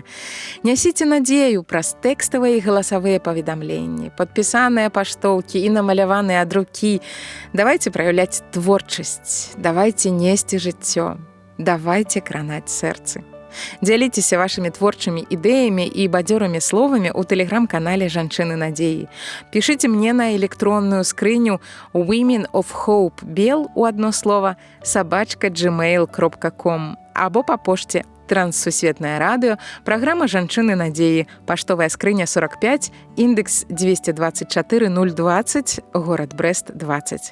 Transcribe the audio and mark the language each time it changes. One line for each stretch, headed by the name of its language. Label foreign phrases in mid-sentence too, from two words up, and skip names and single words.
Belarusian: Нясіце надзею праз тэкставыя і галасавыя паведамленні, падпісаныя паштоўкі і намаляваныя ад рукі. Давайце праяўляць творчасць, давайце несці жыццё, давайце кранаць сэрцы. Дзяліцеся вашымі творчымі ідэямі і бадзёрымі словамі ў тэлеграм-канале «Жанчыны надзеі». Пішыце мне на электронную скрыню
English: women of hope bel
Belarusian: у адно слова @gmail.com або па пошце Транссусветнае радыё, праграма «Жанчыны надзеі», паштовая скрыня 45, індекс 224020, горад Брэст 20.